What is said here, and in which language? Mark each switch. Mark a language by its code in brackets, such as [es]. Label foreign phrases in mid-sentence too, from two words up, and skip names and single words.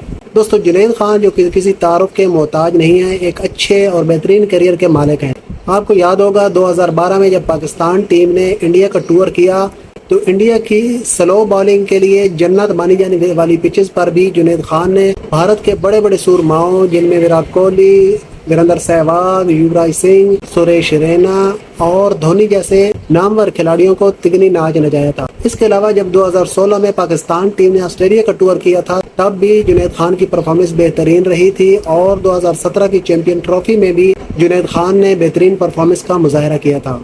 [ur] دوستو، جنید خان جو کسی تعارف کے محتاج نہیں ہیں، ایک اچھے اور بہترین کیریئر کے مالک ہیں۔ آپ کو یاد ہوگا 2012 میں جب پاکستان ٹیم نے انڈیا کا ٹور کیا تو انڈیا کی [en] slow bowling [ur] کے لیے جنت مانی جانے والی پچز پر بھی جنید خان نے بھارت کے بڑے بڑے سورماؤں جن میں ویرات کوہلی، وریندر سہواگ، یووراج سنگھ، سریش رینا اور دھونی جیسے نامور کھلاڑیوں کو تگنی ناچ نچایا تھا۔ اس کے علاوہ جب 2016 میں پاکستان ٹیم نے آسٹریلیا کا ٹور کیا تھا تب بھی جنید خان کی پرفارمنس بہترین رہی تھی، اور 2017 کی چیمپئن ٹرافی میں بھی جنید خان نے بہترین پرفارمنس کا مظاہرہ کیا تھا۔